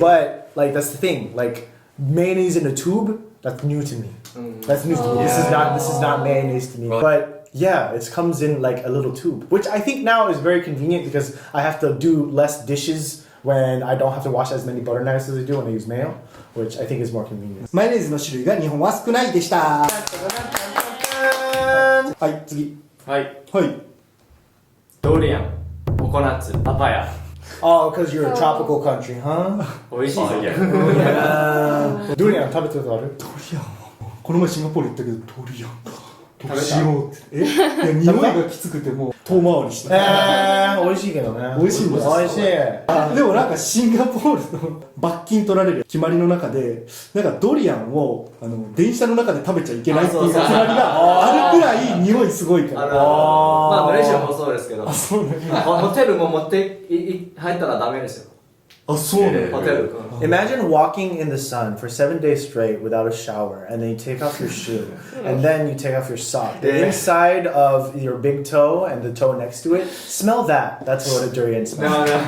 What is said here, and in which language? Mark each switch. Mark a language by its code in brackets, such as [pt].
[en] But like that's the thing. Like mayonnaise in a tube. That's new to me. That's new to me. This is not mayonnaise to me. But yeah, it comes in like a little tube, which I think now is very convenient because I have to do less dishes when I don't have to wash as many butter knives as I do when I use mayo, which I think is more convenient. [ja] マヨネーズの種類が日本は少ないでした。はい、次。はい。はい。ドリアン、ココナッツ、パパヤ。 [en] Oh, because you're a tropical country, huh? [ja] 美味しいぞ。 [en] Yeah. [ja] Durian, 食べたことある？ドリアンはもうこの前シンガポール行ったけどドリアンかどうし食べたようって。いや匂いがきつくてもう遠回りしてた。美味しいけどね。美味しいんですよ。美味しい。でもなんかシンガポールの罰金取られる決まりの中でなんかドリアンを電車の中で食べちゃいけないっていう決まりがあるくらい匂いすごいから。まあマレーシアもそうですけど、そうね。ホテルも持って入ったらダメですよ。あ、そうね。ホテル。 [en] Imagine walking in the sun for 7 days straight without a shower, and then you take off your shoe, and then you take off your sock. The inside of your big toe and the toe next to it, smell that. That's what a durian smells.